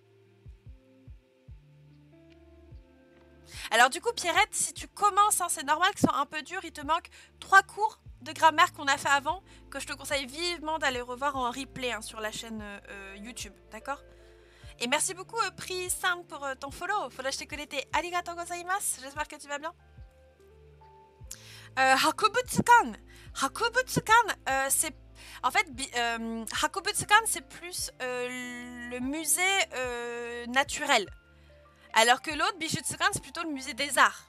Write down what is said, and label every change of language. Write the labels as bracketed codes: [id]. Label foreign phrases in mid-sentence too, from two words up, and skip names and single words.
[fr] Alors du coup, Pierrette, si tu commences, hein, c'est normal que ce soit un peu dur. Il te manque 3 cours de grammaire qu'on a fait avant, que je te conseille vivement d'aller revoir en replay, hein, sur la chaîne YouTube, d'accord? Et merci beaucoup, Pri-san, pour ton follow. [ja] フォローしてくれてありがとうございます. [fr] J'espère que tu vas bien. Hakubutsukan. Hakubutsukan, c'est... En fait, Hakubutsukan, c'est plus le musée naturel. Alors que l'autre, Bijutsukan, c'est plutôt le musée des arts.